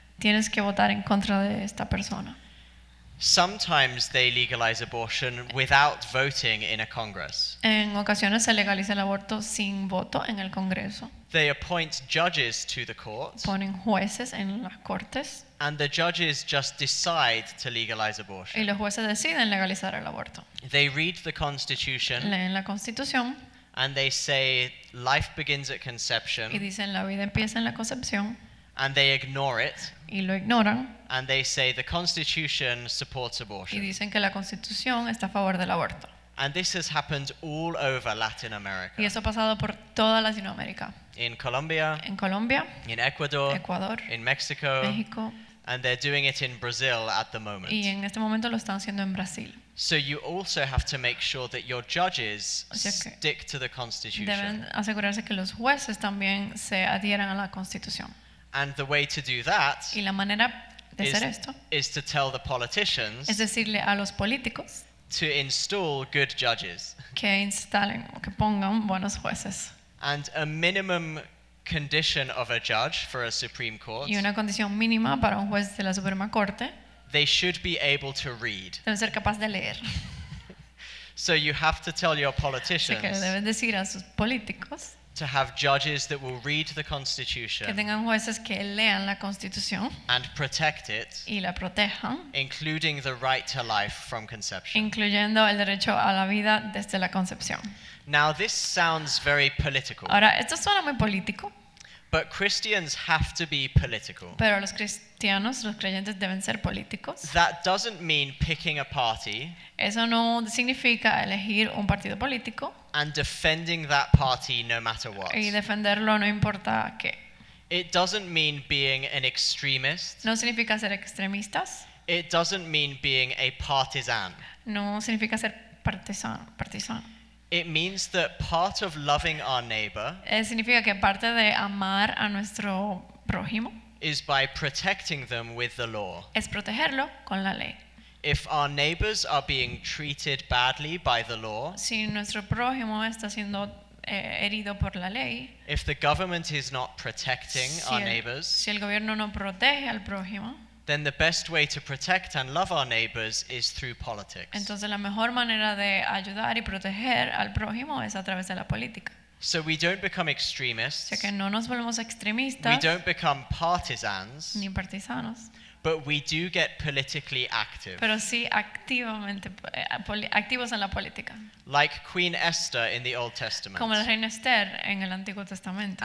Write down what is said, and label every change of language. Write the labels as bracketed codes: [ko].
[es] tienes que votar en contra de esta persona. [en] Sometimes they legalize abortion without voting in a Congress. [es] En ocasiones se legaliza el aborto sin voto en el Congreso. [en] They appoint judges to the court, [es] Ponen jueces en las cortes [en] and the judges just decide to legalize [es] y [en] abortion. [es] los jueces deciden legalizar el aborto. [en] They read the Constitution [es] Leen la Constitución [en] and they say life begins at [es] y [en] conception, [es] dicen la vida empieza en la concepción [en] and they ignore it, [es] y lo ignoran [en] and they say the Constitution supports [es] y [en] abortion. [es] dicen que la Constitución está a favor del aborto. [en] And this has happened all over Latin [es] Y [en] America. [es] eso ha pasado por toda Latinoamérica. [en] In Colombia, [es] En Colombia, [en] in Ecuador, [es] Ecuador, [en] in Mexico, [es] México [en] and they're doing it in Brazil at the moment. [es] y en este momento lo están haciendo en Brasil. [en] So you also have to make sure that your judges [es] O sea que [en] stick to the Constitution. [es] deben asegurarse que los jueces también se adhieran a la Constitución. [en] And the way to do that [es] Y la manera de hacer esto [en] is to tell the politicians [es] es decirle a los políticos [en] to install good judges. [es] que instalen o que pongan buenos jueces. [en] And a minimum condition of a judge for a Supreme Court, [es] Y una condición mínima para un juez de la Suprema Corte, [en] they should be able to read. [es] debe ser capaz de leer. [en] So you have to tell your [es] Así que [en] politicians [es] deben decir a sus políticos [en] to have judges that will read the [es] que [en] Constitution [es] tengan jueces que lean la Constitución [en] and protect it, [es] y la protejan, [en] including the right to life from conception. [es] incluyendo el derecho a la vida desde la concepción. [en] Now this sounds very political, [es] Ahora, esto suena muy político, [en] but Christians have to be political. [es] pero los cristianos, los creyentes deben ser políticos. [en] That doesn't mean picking a party [es] Eso no significa elegir un partido político [en] and defending that party no matter what. [es] y defenderlo no importa qué. [en] It doesn't mean being an extremist. [es] No significa ser extremistas, [en] It doesn't mean being a partisan. [es] no significa ser partisano. [en] It means that part of loving our neighbor [es] Significa que parte de amar a nuestro prójimo [en] is by protecting them with the law. [es] es protegerlo con la ley. [en] If our neighbors are being treated badly by the law, [es] Si nuestro prójimo está siendo herido por la ley, [en] if the government is not protecting our neighbors, [es] si el gobierno no protege al prójimo, [en] then the best way to protect and love our neighbors is through politics. [es] entonces la mejor manera de ayudar y proteger al prójimo es a través de la política. [en] So we don't become [es] O [en] extremists, [es] sea que no nos volvemos [en] we [es] extremistas [en] don't become partisans, [es] ni partisanos, [en] but we do get politically active. [es] pero sí activamente activos en la política, [en] Like Queen Esther in the Old [es] como la [en] Testament. [es] reina Esther en el Antiguo Testamento.